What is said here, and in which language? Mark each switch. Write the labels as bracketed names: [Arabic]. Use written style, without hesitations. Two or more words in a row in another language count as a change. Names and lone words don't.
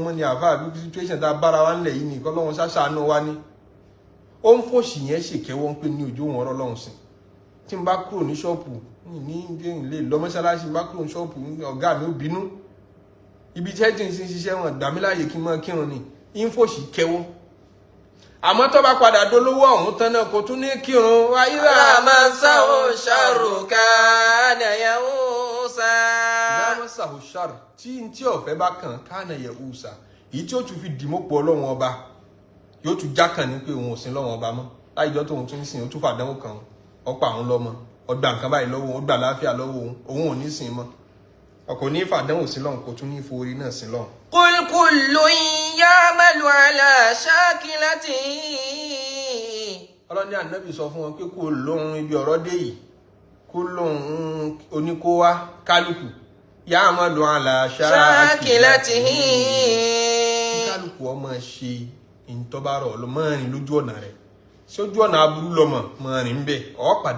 [Yoruba] mọ́ ni àfáà bí situation tá a bára wa ńlẹ̀ yìí ní kọ́ lọ́wọ́ ṣàṣàánú wa ní ó ń fòṣì yẹn ṣèkẹ́wọ́ ń pè ní òjò wọn ọlọ́run sìn tí n bá kúrò ní ṣọ́ọ̀pù ní ilé lọ mọ́ṣáláṣí n bá kúrò ní ṣọ́ọ̀pù ọ̀gá mi ó bínú ibi tí ẹ̀jìn sí ṣiṣẹ́ wọn gbà mí láàyè kí n máa kírun ni ń fòṣì kẹ́wọ́ àmọ́ tó bá padà dolówó ọ̀hún tán náà kò tún ní kírun [Arabic] وإذا مسه الشر كان يئوسا. إذا مسه الشر [Yoruba] tí ọ̀fẹ́ bá kàn [Arabic] كان يئوسا [Yoruba] èyí tí ó tún fi dìmọ́pọ̀ ọlọ́run ọba yóò tún jákàn ní pé òun ò sin lọ́wọ́n ọba mọ́ láìjọ́ tóun tún sìn ó tún fàdánwò kan ọ̀pọ̀ àwọn lọ́mọ ọgbà nǹkan báyìí lọ́wọ́ ó gbà láàfíà lọ́wọ́ òun ò ní sìn mọ́ ọkọ̀ ní fàdánwò sí lọ́hùn kò tún ní forí náà sí lọ́hùn. [Arabic] قل كل يعمل على شاكلته. [Yoruba] ọlọ́ni ànábì sọ fún wọn pé kó lóhun ibi ọ̀rọ̀ dé yìí kó lóhun oníkówá kálukú [Arabic] يعمل على شاكلته. [Yoruba] kálukú kálukú ọmọ ṣe ìtọ́bárọ̀ lọ mọ́ rìn lójú ọ̀nà rẹ̀ ṣé ojú ọ̀nà aburú lọ́mọ mọ́ rìn ń bẹ̀ ọ́ padà